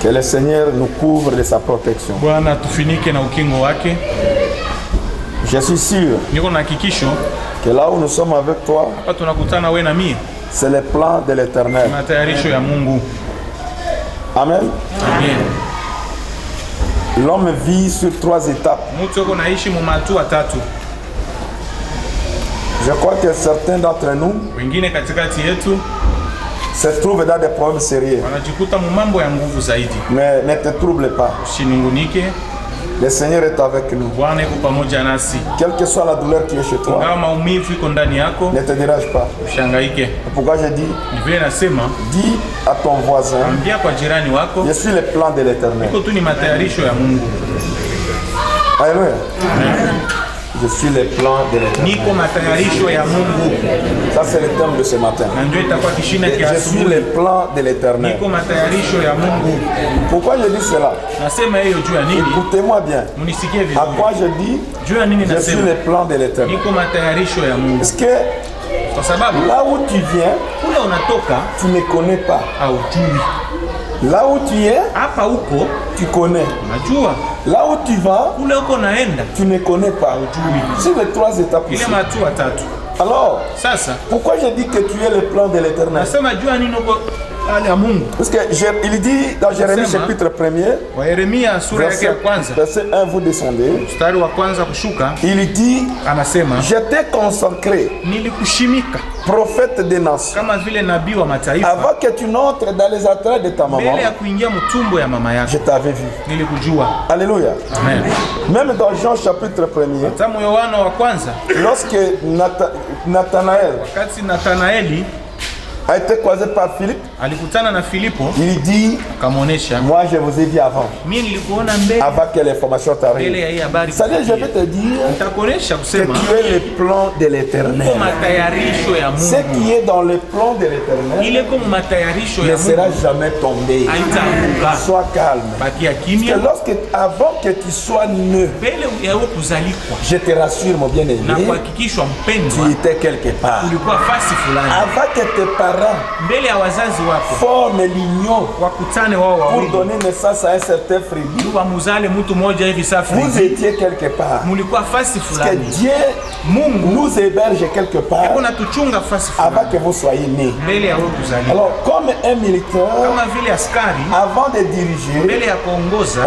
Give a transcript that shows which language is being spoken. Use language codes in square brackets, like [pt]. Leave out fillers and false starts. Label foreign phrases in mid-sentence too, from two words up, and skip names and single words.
[fr] Que le Seigneur nous couvre de sa protection. [sw] Bwana tufinike na ukingo wake. [fr] Je suis sûr [sw] Niko na hakikisho [fr] que là où nous sommes avec toi, [sw] hapa tunakutana wewe na mimi, [fr] c'est le plan de l'Éternel. [sw] matayarisho ya Mungu. Amen. Amen. [fr] L'homme vit sur 3 étapes. [sw] Mtu yuko naishi mu hatua tatu. [fr] Je crois que certains d'entre nous [sw] Wengine katikati yetu [fr] se trouvent dans des problèmes sérieux. [sw] wanajikuta mu mambo ya nguvu zaidi. [fr] Mais ne te trouble pas. [sw] Usinungunike, [fr] Le Seigneur est avec nous. [sw] Bwana yuko pamoja nasi. [fr] Quelle que soit la douleur qui est chez toi, [sw] Kama maumivu iko ndani yako, [fr] ne te dérange pas. [sw] ushangaike. [fr] Pourquoi je dis, [sw] Ni vile nasema, [fr] dis à ton voisin, [sw] ambia kwa jirani wako, [fr] je suis le plan de l'Éternel. [sw] iko tu ni matayarisho ya Mungu. [fr] Alléluia. Je suis le plan de l'Éternel. [sw] Niko matayarisho ya Mungu. [fr] Ça c'est le thème de ce matin. [sw] Na ndio itakuwa kishina [fr] Je [sw] kia [fr] suis [sw] asubuhi. [fr] le plan de l'Éternel. [sw] Niko matayarisho ya Mungu. [fr] Pourquoi je dis cela? [sw] Nasema hiyo juu ya nini? [fr] Écoutez-moi bien. [sw] Munisikie [fr] À [sw] vizuri. [fr] quoi je dis, [sw] Juu ya nini [fr] je suis [sw] nasema? [fr] le plan de l'Éternel? [sw] Niko matayarisho ya Mungu. [fr] Parce que [sw] Kwa sababu [fr] là où tu viens, [sw] kule unatoka [fr] tu ne connais pas. [sw] haujui. [fr] Là où tu es, [sw] Hapa huko [fr] tu connais. [sw] unajua. [fr] Là où tu vas, [sw] Kule huko naenda [fr] tu ne connais pas. C'est les 3 étapes [sw] ile [fr] ici. [sw] hatua tatu. [fr] Alors, [sw] Sasa [fr] pourquoi je dis que tu es le plan de l'Éternel? [sw] nasema juu ya nini huko hali ya Mungu. [fr] Parce que il dit dans Jérémie [sw] Sema. [fr] chapitre 1er, [sw] Wa Yeremia sura yake ya kwanza [fr] verset 1, vous descendez. [sw] mstari wa kwanza kushuka [fr] Il dit, [sw] anasema [fr] je t'ai consacré, [sw] nilikushimika [fr] prophète des nations, [sw] kama vile nabii wa mataifa [fr] avant que tu n'entres dans les entrailles de ta maman, [sw] mbele ya kuingia mtumbo ya mama [fr] je [sw] yako [fr] t'avais vu. [sw] nilikujua. [fr] Alléluia. Amen. Même dans Jean chapitre 1er, [sw] Tamu Yohana wa kwanza [fr] lorsque Nathanaël [sw] wakati Nathanaeli [fr] a été croisé par Philippe, [sw] alikutana na Filipo [fr] il dit, [sw] akamwonyesha, [fr] moi je vous ai vu avant, [sw] mimi nilikuona mbele [fr] avant que l'information [sw] mbele [fr] t'arrive. [sw] ya hii habari. [fr] C'est-à-dire, je vais te dire [sw] Nitakuonesha [fr] que [sw] kusema [fr] tu es le plan de l'Éternel. [sw] kwa matayarisho ya [fr] Ce [sw] Mungu [fr] qui est dans le plan de l'Éternel [sw] ile kwa matayarisho [fr] ne [sw] ya [fr] sera [sw] Mungu [fr] jamais tombé. [sw] haitaanguka. [fr] Sois calme. [sw] Bakia [fr] Que [sw] kimya [fr] avant que tu sois né, [sw] mbele ya wewe kuzalikwa [fr] je te rassure mon [sw] na [fr] bien-aimé, [sw] kuhakikishwa [fr] tu [sw] mpendwa, [fr] étais quelque part. [sw] ulikuwa fasi fulani [fr] Avant que tes parents [sw] mbele ya wazazi wako [fr] forment l'union [sw] wakutane wao [fr] pour [sw] wawili [fr] donner naissance à un certain fribou, [sw] wamuzale mtu mmoja hivi safi, [fr] vous étiez quelque part. [sw] mulikuwa fasi [fr] Que [sw] fulani. [fr] Dieu [sw] Mungu [fr] nous héberge quelque part [sw] kuna tuchunga fasi [fr] avant [sw] fulani [fr] que vous soyez nés. [sw] mbele ya wewe kuzaliwa. [fr] Alors, comme un militaire, [sw] Kama vile askari [fr] avant de diriger, [sw] mbele ya kuongoza